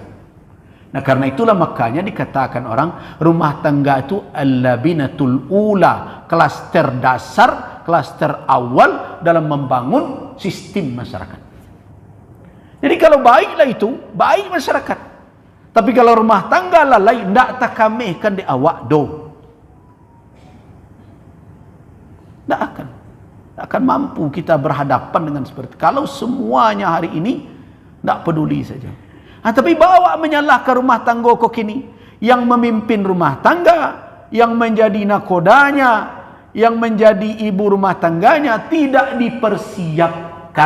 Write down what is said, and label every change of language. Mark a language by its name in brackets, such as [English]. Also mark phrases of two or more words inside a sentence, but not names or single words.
[Indonesian] Nah, karena itulah makanya dikatakan orang rumah tangga itu [Arabic] اللبنة الأولى, [Indonesian] klaster dasar, klaster awal dalam membangun sistem masyarakat. Jadi kalau baiklah itu, baik masyarakat. [Minangkabau] Tapi kalau rumah tangga lalai, ndak takamehkan di awak do. [Indonesian] Ndak akan mampu kita berhadapan dengan seperti itu. Kalau semuanya hari ini ndak peduli saja. Tapi bawa menyalahkan rumah tangga kok kini, yang memimpin rumah tangga, yang menjadi nakodanya, yang menjadi ibu rumah tangganya tidak dipersiapkan.